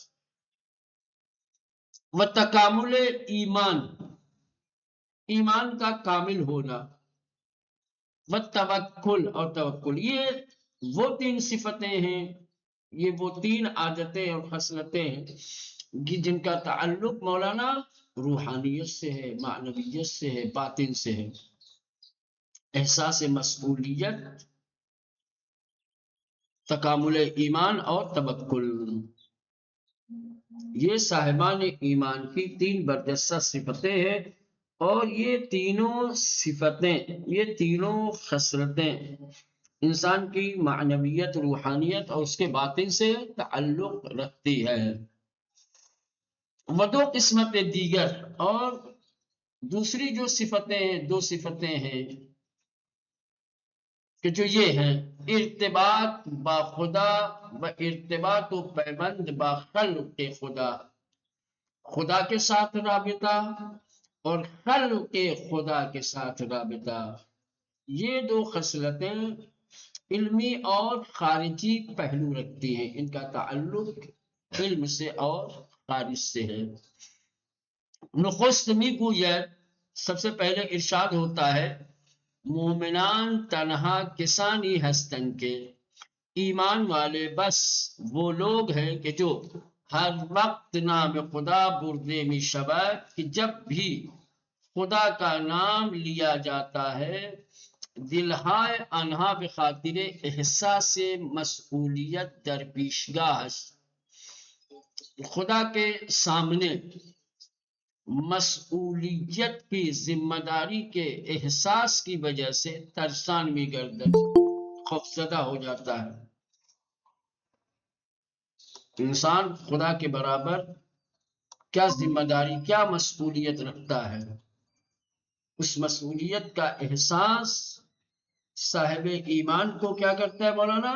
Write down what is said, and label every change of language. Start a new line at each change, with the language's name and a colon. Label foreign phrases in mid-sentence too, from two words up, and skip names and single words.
Persian: و تکامل ایمان،
Urdu: ایمان کا کامل ہونا،
Persian: و توکل
Urdu: اور توکل، یہ وہ 3 صفتیں ہیں، یہ وہ 3 عادتیں اور خصلتیں ہیں جن کا تعلق مولانا روحانیت سے ہے، معنویت سے ہے، باطن سے ہے۔ احساس مسئولیت، تکامل ایمان اور توکل، یہ صاحبان ایمان کی 3 برجستہ صفتیں ہیں، اور یہ تینوں صفتیں، یہ تینوں خصلتیں انسان کی معنویت، روحانیت اور اس کے باطن سے تعلق رکھتی ہے۔ وہ 2 قسمتیں دیگر، اور دوسری جو صفتیں، 2 صفتیں ہیں کہ جو یہ ہیں:
Persian: ارتباط با خدا و ارتباط و پیوند با خلق خدا،
Urdu: خدا کے ساتھ رابطہ اور خلق خدا کے ساتھ رابطہ، یہ 2 خصلتیں علمی اور خارجی پہلو رکھتی ہیں، ان کا تعلق علم سے اور خارج سے ہے۔
Persian: نخست میگوید،
Urdu: سب سے پہلے ارشاد ہوتا ہے:
Persian: مومنان تنہا کسانی ہستن کے،
Urdu: ایمان والے بس وہ لوگ ہیں کہ جو ہر وقت
Persian: نام خدا بردے می شود،
Urdu: کہ جب بھی خدا کا نام لیا جاتا ہے،
Persian: دلہائے آنہا به خاطر احساس مسئولیت در پیشگاہ است،
Urdu: خدا کے سامنے مسئولیت کی، ذمہ داری کے احساس کی وجہ سے
Persian: ترسان می گردد،
Urdu: خوفزدہ ہو جاتا ہے۔ انسان خدا کے برابر کیا ذمہ داری، کیا مسئولیت رکھتا ہے، اس مسئولیت کا احساس صاحب ایمان کو کیا کرتا ہے مولانا؟